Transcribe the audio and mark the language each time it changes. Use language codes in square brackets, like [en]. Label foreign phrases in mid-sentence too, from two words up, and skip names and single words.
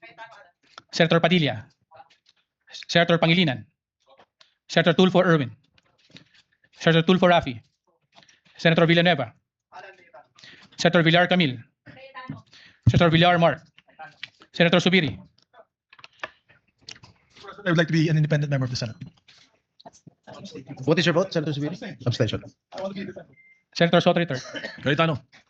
[en] Senator Padilla. Senator Pangilinan. Senator Tulfo Erwin. Senator Tulfo Rafi. Senator Villanueva. Senator Villar Camil. Senator Villar Mark. Senator Subiri. I would like to be an independent member of the Senate. What is your vote, Senator Subiri? Abstention. Senator Soto III. Cayetano.